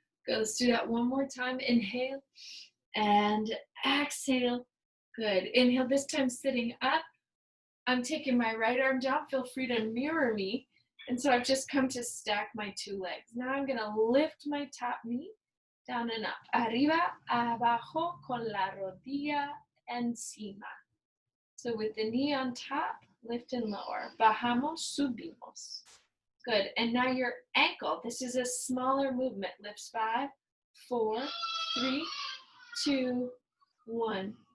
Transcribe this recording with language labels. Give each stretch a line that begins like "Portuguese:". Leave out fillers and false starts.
English: Good, let's do that one more time. Inhale and exhale. Good, inhale, this time sitting up. I'm taking my right arm down. Feel free to mirror me. And so I've just come to stack my two legs. Now I'm going to lift my top knee down and up.
Spanish: Arriba, abajo, con la rodilla encima.
English: So with the knee on top, lift and lower.
Spanish: Bajamos, subimos.
English: Good. And now your ankle. This is a smaller movement. Lifts 5, 4, 3, 2, 1.